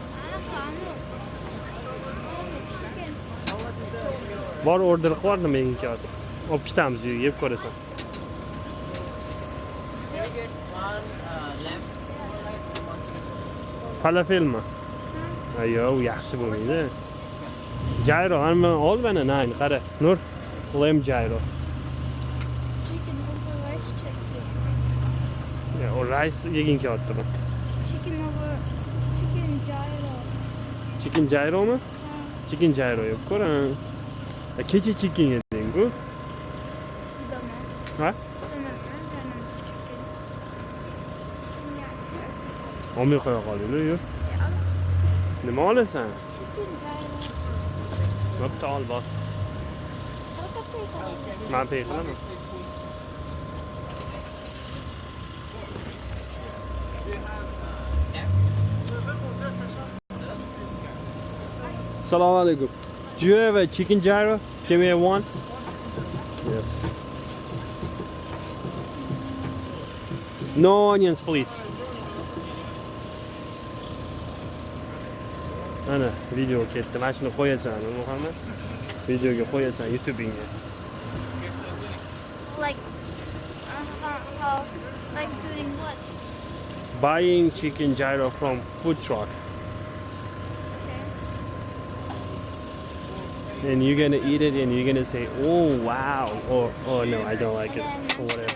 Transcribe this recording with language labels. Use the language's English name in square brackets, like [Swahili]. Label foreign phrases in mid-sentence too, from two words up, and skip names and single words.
[Uzbek] Bor order qilib nima yeging kelyapti? Olib ketamiz uyga, yeb ko'rasan. Falafelmi? Yo'q, yaxshi bo'lmaydi. Gyro, hamma ol mana, nani, qara. Nur, [English] lamb gyro. Chicken over rice chicken. [Uzbek] O rice yeging kelyapti bu. [English] Chicken over chicken gyro. Chicken gyro [Uzbek] mi? [English] Chicken gyro [Uzbek] yeb ko'ra. Kecha chicken yeding-ku. Ha? Olmay qo'ya qolding, yur. Nima olasan? Bo'pti, ol bor. Men pay qilaman. Assalomu alaykum. [English] Do you have a chicken gyro? Give me one. Yes. No onions, please. [Uzbek] Ana, video ketdi. Mana shuni qo'yasan, Muhammad. Videoga qo'yasan YouTube'ingga. [English] Like how like doing what? Buying chicken gyro from food truck. And you're gonna eat it and you're gonna say, oh wow, or oh no, I don't like it, or whatever.